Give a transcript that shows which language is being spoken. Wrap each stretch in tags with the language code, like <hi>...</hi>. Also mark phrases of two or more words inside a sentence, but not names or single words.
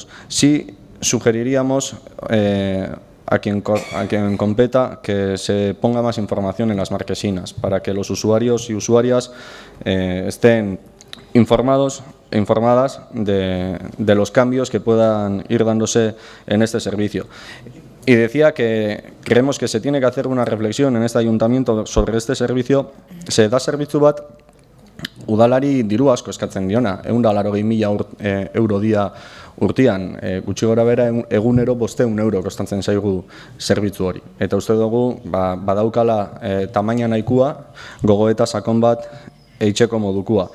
<es>Sí sugeriríamos a quien competa que se ponga más información en las marquesinas para que los usuarios y usuarias estén informados e informadas de los cambios que puedan ir dándose en este servicio. Y decía que creemos que se tiene que hacer una reflexión en este ayuntamiento sobre este servicio.</es> <eu>Se da zerbitzu bat udalari diru asko eskatzen diona, 180.000 euro dia urtean, gutxi gora bera egunero 500 euro kostatzen zaigu zerbitzu hori. Eta uste dugu badaukala tamaina nahikoa, gogoeta sakon bat eitzeko modukua.</eu>